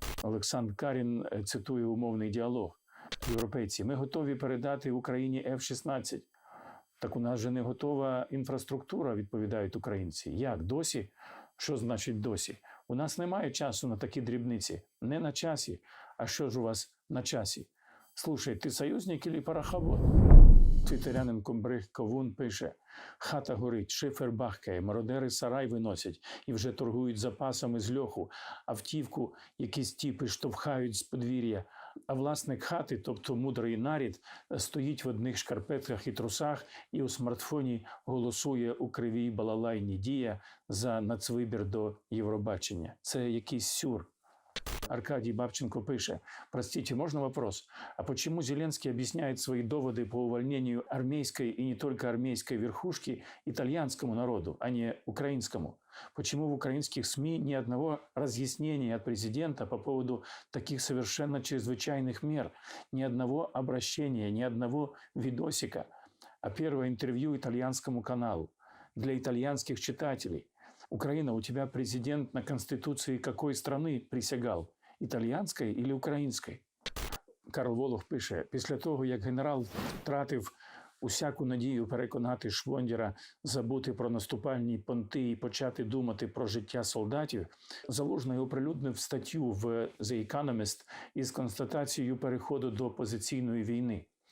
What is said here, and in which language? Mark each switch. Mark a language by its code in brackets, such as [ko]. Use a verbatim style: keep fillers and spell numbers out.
[uk] Олександр Карін цитує умовний діалог. Європейці, ми готові передати Україні еф шістнадцять. Так у нас же не готова інфраструктура, відповідають українці. Як? Досі? Що значить досі? У нас немає часу на такі дрібниці. Не на часі. А що ж у вас на часі? Слушай, ти союзник или пароховод? Твіттерянин Комбриг Ковун пише, хата горить, шифер бахкає, мародери сарай виносять і вже торгують запасами з льоху, автівку якісь тіпи штовхають з подвір'я, а власник хати, тобто мудрий нарід, стоїть в одних шкарпетках і трусах і у смартфоні голосує у кривій балалайні «Дія» за нацвибір до Євробачення. Це якийсь сюр. [ru] Аркадий Бабченко пише, простите, можно вопрос? А почему Зеленский объясняет свои доводы по увольнению армейской и не только армейской верхушки итальянскому народу, а не украинскому? Почему в украинских СМИ ни одного разъяснения от президента по поводу таких совершенно чрезвычайных мер, ни одного обращения, ни одного видосика? А первое интервью итальянскому каналу для итальянских читателей. Украина, у тебя президент на конституции какой страны присягал? [uk] Італіянської чи української? Карл Волох пише, після того, як генерал втратив усяку надію переконати Швондера забути про наступальні понти і почати думати про життя солдатів, Залужний оприлюднив статтю в The Economist із констатацією переходу до позиційної війни.